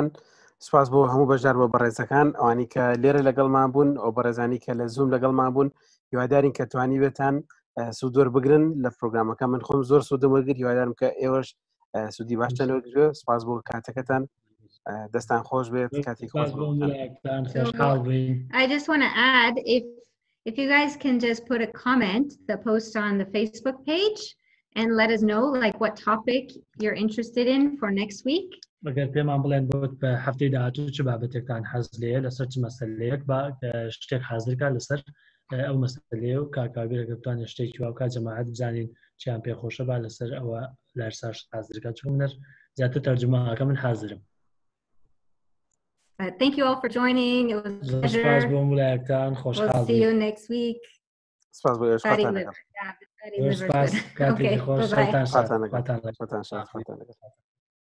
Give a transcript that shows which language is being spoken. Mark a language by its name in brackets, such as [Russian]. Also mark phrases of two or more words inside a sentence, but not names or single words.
[Central Kurdish] سپاس بۆ هەموو بەشدار بۆ بەڕێزەکان ئەوانی کە لێرە لەگەڵمان بوون ئەو بەڕێزانی کە لە زوم لەگەڵمان بوون. هیوادارین کە توانی بێتان سوودوەر بگرن لە پرۆگرامەکە. من خۆم زۆر سوودم وەرگرت. هیوادارم کە ئێوەش سوودی باشتان وەرگرێ. سپاس بۆ کاتەکەتان. دەستان خۆش بێت. کاتی خۆش بۆتان. [English] I just want to add, if you guys can just put a comment, the post on the Facebook page, and let us know like what topic you're interested in for next week. [Central Kurdish] ئەگەر پێمان بڵێن بۆت بە هەفتەی داهاتوو چ بابەتێکتان حەز لێیە لەسەر چ مەسەلەیەک با شتێک حازرکە لەسەر ئەو مەسەلەیە و کاکاویرەکە بتوانێت شتێکی وا بکات جەماعەت بزانین چیان پێخۆشە با لەسەر ئەوە لەرساش حازرکە چون منەر زیاتر تەرجمەکە من حازرم. [English] Thank you all for joining. It was a pleasure. We'll see you next week. [Central Kurdish] سپاس بۆ